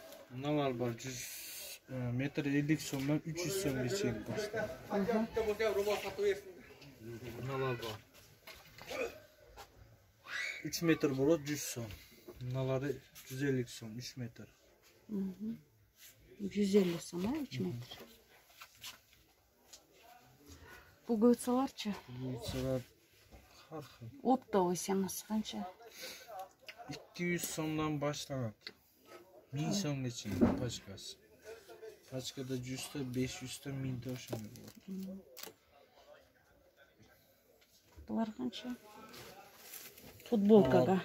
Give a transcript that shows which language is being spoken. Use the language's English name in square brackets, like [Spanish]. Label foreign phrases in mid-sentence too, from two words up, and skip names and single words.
[Kyrgyz] Мыналар бар 100 метр 50 сомдан 300 сомға чейин баштайт. Мыналар бар. 3 метр болот 100 сом. Мыналары 150 сом 3 метр. 150 сом, 3 метр. [Uzbek] Bu gıçalarçı? Gıçalar har xil. [Kyrgyz] Оптовый сенасы қанша? 200 сомдан башталат. 1000 сомга чейин пачкасы. Пачкада 100 500 1000 ошондой болот. Булар қанша? Футболкага